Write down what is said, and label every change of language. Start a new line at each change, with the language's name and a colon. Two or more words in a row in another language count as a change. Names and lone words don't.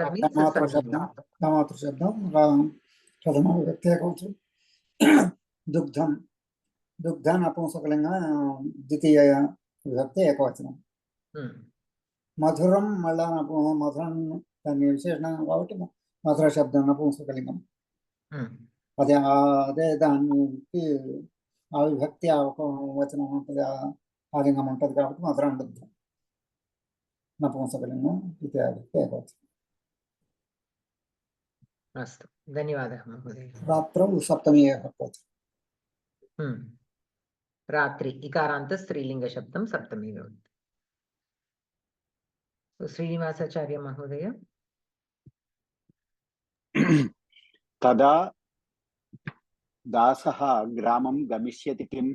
Telugu: మాతృశబ్దం ప్రథమ విభక్తి ఏకవచనం దుగ్ధం దుగ్ధ నపుంసకలింగ ద్వితీయ విభక్తి ఏకవచనం మధురం మళ్ళా మధురం దాన్ని విశేషణం కాబట్టి మధుర శబ్దం నపుంసకలింగం అదే దానికి ఆ విభక్తి ఆ వచనం ఉంటుంది ఆ లింగం ఉంటుంది కాబట్టి మధురం దుగ్ధం నపుంసకలింగం ద్వితీయ విభక్తి ఏకవచనం.
Sanskrit: अस्तु धन्यवादः महोदय. रात्रौ सप्तमी भवति. रात्रि इकारान्त स्त्रीलिंग शब्दं सप्तमी भवति. श्रीनिवासाचार्य महोदय. तदा दासः ग्रामं गमिष्यति किम्?